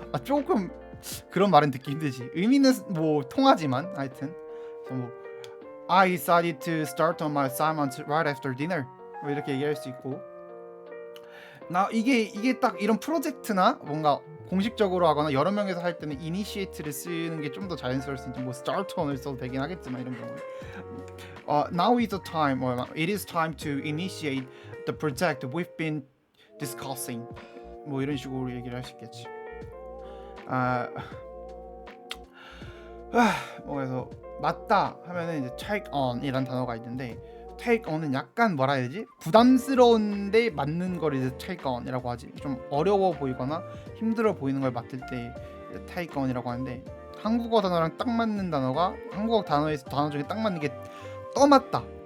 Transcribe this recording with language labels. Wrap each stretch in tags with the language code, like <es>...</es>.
<ko>조금 그런 말은 듣기 힘들지. 의미는 뭐 통하지만 하여튼 뭐</ko> <en>I decided to start on my assignment right after dinner</en> <ko>뭐 이렇게 얘기할 수 있고 나 이게 딱 이런 프로젝트나 뭔가 공식적으로 하거나 여러 명이서 할 때는 initiate를 쓰는 게 좀 더 자연스러울 수 있지. 뭐 start on을 써도 되긴 하겠지만 이런 경우에</ko> <en>now is the time or it is time to initiate the project we've been discussing</en> <ko>뭐 이런 식으로 얘기를 할 수 있겠지. 뭐 그래서 맞다 하면은 이제 take on이란 단어가 있는데 take on은 약간 뭐라 해야 되지? 부담스러운데 맞는 걸 이제 take on이라고 하지. 좀 어려워 보이거나 힘들어 보이는 걸 맡을 때 take on이라고 하는데 한국어 단어랑 딱 맞는 단어가 한국어 단어에서 단어 중에 딱 맞는 게 떠맞다.</ko>